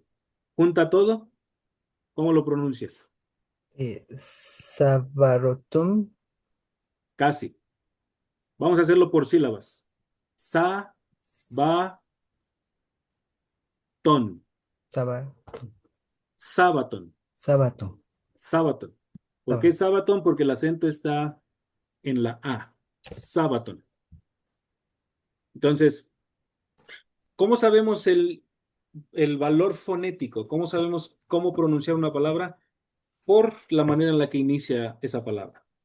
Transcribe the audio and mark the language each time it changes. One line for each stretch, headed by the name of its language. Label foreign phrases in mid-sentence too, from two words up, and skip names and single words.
Spanish: Junta todo. ¿Cómo lo pronuncias? savarotum, Casi. Vamos a hacerlo por sílabas. Sa, ba, ton. saba- Sabaton. sabato, Sabaton. ¿Por qué sabato. Sabaton? Porque el acento está en la A. Sabaton. Entonces, ¿cómo sabemos el valor fonético. ¿Cómo sabemos cómo pronunciar una palabra? Por la manera en la que inicia esa palabra.